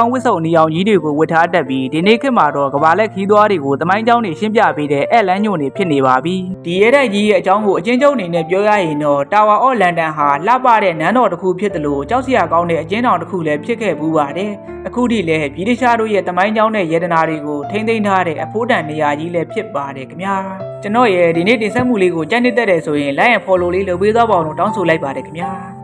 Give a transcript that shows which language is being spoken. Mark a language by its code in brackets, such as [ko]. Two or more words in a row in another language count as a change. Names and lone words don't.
[my] င်းဝတ်စုံနေအောင်ကြီးတွေကိုဝတ်ထားတတ်ပြီးဒီနေ့ခေတ်မှာတော့ကဘာလက်ခီးသွားတွေကိုတမိုင်းကျောင်းတွေရှင်းပြပေးတဲ့အဲ့လန်းညွန့်တွေဖြစ်နေပါပြီဒီရဲတိုက်ကြီးရဲ့အကြောင်းကိုအချင်းချုပ်အနေနဲ့ပြောရရင်တော့တာဝါအော့လန်ဒန်ဟာလှပတဲ့နန်းတော်တစ်ခုဖြစ်တယ်လို့ကြောက်စရာကောင်းတဲ့အကျဉ်းထောင်တစ်ခုလည်းဖြစ်ခဲ့ဘူးပါတယ်အခုထိလည်းဗြိတိရှတို့ရဲ့တမိုင်းကျောင်းနဲ့ယေဒနာတွေကိုထိမ့်သိမ်းထားတဲ့အဖိုးတန်နေရာကြီးလည်းဖြစ်ပါတယ်ခင်ဗျာကျွန်တော်ရဲ့ဒီနေ့တင်ဆက်မှုလေးကိုကြိုက်နေတဲ့တဲ့ဆိုရင် [en] like and follow [my] လေးလုပ်ပေးသွားပါအောင်လို့တောင်းဆိုလိုက်ပါတယ်ခင်ဗျာ